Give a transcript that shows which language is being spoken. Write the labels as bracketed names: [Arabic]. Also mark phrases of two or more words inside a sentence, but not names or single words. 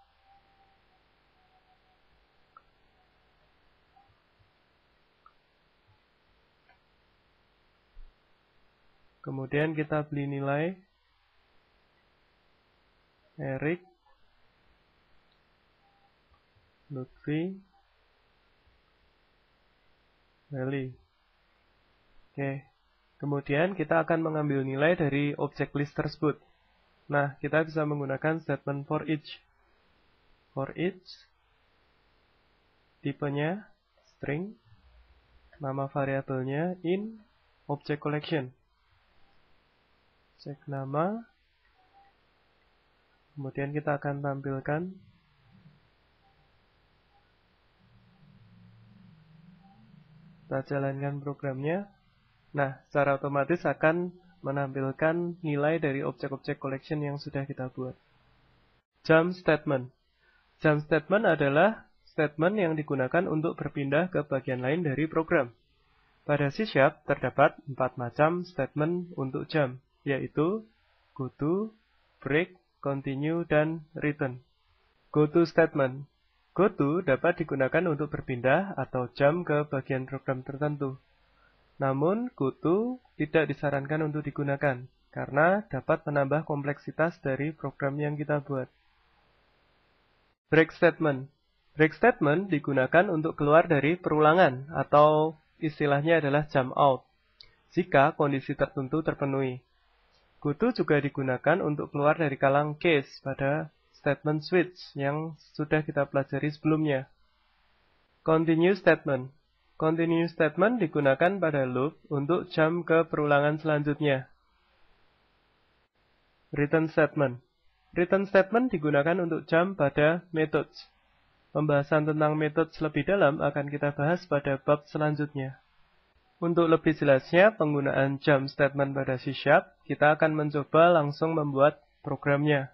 [Indonesian] Kemudian kita beli nilai Erik, Lutfi, Meli. Oke. Kemudian kita akan mengambil nilai dari objek list tersebut. Nah, kita bisa menggunakan [English] statement for each. For each, [Indonesian] tipenya string, nama variabelnya [English] in object collection. [Indonesian] Cek nama, kemudian kita akan tampilkan kita jalankan programnya. Nah, secara otomatis akan menampilkan nilai dari objek-objek collection yang sudah kita buat. [English] Jump statement. Jump statement [Indonesian] adalah statement yang digunakan untuk berpindah ke bagian lain dari program. Pada C# terdapat 4 macam statement untuk jump, yaitu [English] go to, break, continue, [Indonesian] dan return. [English] Go to statement. Go to [Indonesian] dapat digunakan untuk berpindah atau jump ke bagian program tertentu. Namun, [English] go to [Indonesian] tidak disarankan untuk digunakan, karena dapat menambah kompleksitas dari program yang kita buat. [English] Break statement. Break statement [Indonesian] digunakan untuk keluar dari perulangan, atau istilahnya adalah [English] jump out, [Indonesian] jika kondisi tertentu terpenuhi. [English] Go to [Indonesian] juga digunakan untuk keluar dari kalang case pada statement switch yang sudah kita pelajari sebelumnya. [English] Continue statement. Continue statement [Indonesian] digunakan pada loop untuk jump ke perulangan selanjutnya. [English] Return statement. Return statement [Indonesian] digunakan untuk jump pada methods. Pembahasan tentang methods lebih dalam akan kita bahas pada bab selanjutnya. Untuk lebih jelasnya penggunaan [English] jump statement [Indonesian] pada C#, kita akan mencoba langsung membuat programnya.